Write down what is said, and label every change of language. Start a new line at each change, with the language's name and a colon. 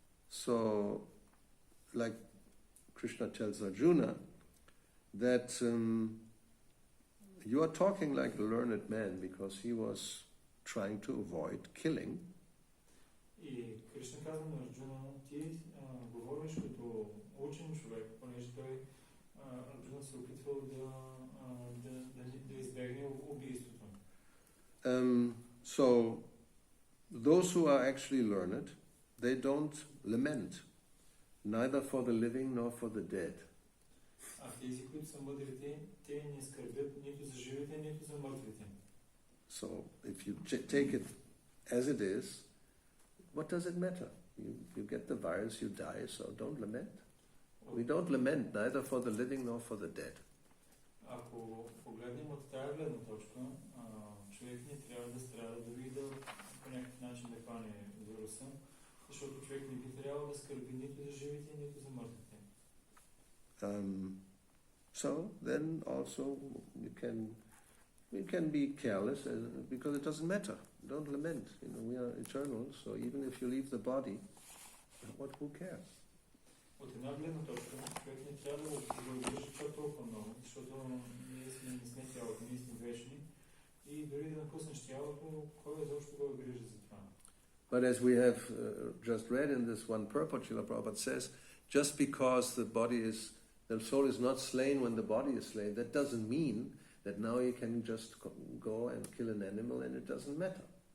English: So, like Krishna tells Arjuna, that you are talking like a learned man because he was trying to avoid killing.
Bulgarian: И Кришна казва на Арджуна, ти говориш като учен човек, понеже той Арджуна се опитвал да избегне убийството.
English: So, those who are actually learned, they don't lament, neither for the living nor for the dead.
Bulgarian: Тези, които са мъдрите, те не скърбят нито за живите, нито за мъртвите.
English: So, if you take it as it is, what does it matter? You get the virus, you die, so don't lament. We don't lament neither for the living nor for the dead.
Bulgarian: Ако погледнем от тази гледна точка, човек не трябва да страда, дори да по някакъв начин да хване вируса, защото човек не би трябвало да скърби нито за живите, нито за мъртвите.
English: So then also you can be careless because it doesn't matter. Don't lament. We are eternal, so even if you leave the body, who cares?
Bulgarian: От една гледна точка, човек не трябва да обгрижа чак толкова много, защото ние не сме тялото, ние сме вечни и дори да напуснеш тялото, кой изобщо го грижи за това?
English: But as we have just read in this one purport, Srila Prabhupada says, just because the soul is not slain when the body is slain, that doesn't mean that now you can just go and kill an animal and it doesn't matter.